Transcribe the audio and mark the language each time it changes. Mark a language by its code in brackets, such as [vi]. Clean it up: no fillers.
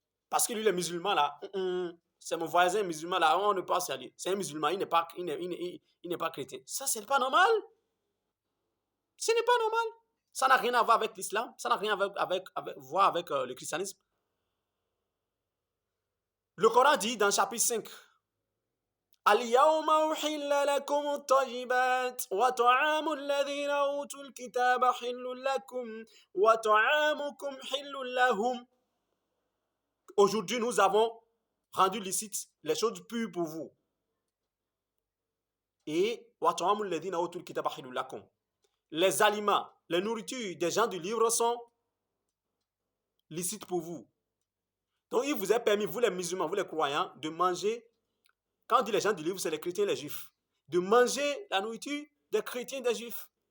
[fr] Parce que lui, il est musulman là. C'est mon voisin musulman là, on ne peut pas saluer. C'est un musulman, il n'est pas chrétien. Ça, c'est pas normal. Ce n'est pas normal. Ça n'a rien à voir avec l'islam. Ça n'a rien à voir avec le christianisme. Le Coran dit dans chapitre 5, [ar] اليوم أحل لكم الطيبات وطعام الذين أوتوا الكتاب حل لكم وطعامكم حل لهم. [fr] Aujourd'hui, nous avons rendu licite les choses pures pour vous. [ar] Et وطعام الذين أوتوا الكتاب حل لكم. [fr] Les aliments, les nourritures des gens du livre sont licites pour vous. Donc, il vous est permis, vous les musulmans, vous les croyants, de manger. Quand on dit les gens du livre, c'est les chrétiens et les juifs. De manger la nourriture des chrétiens et des juifs.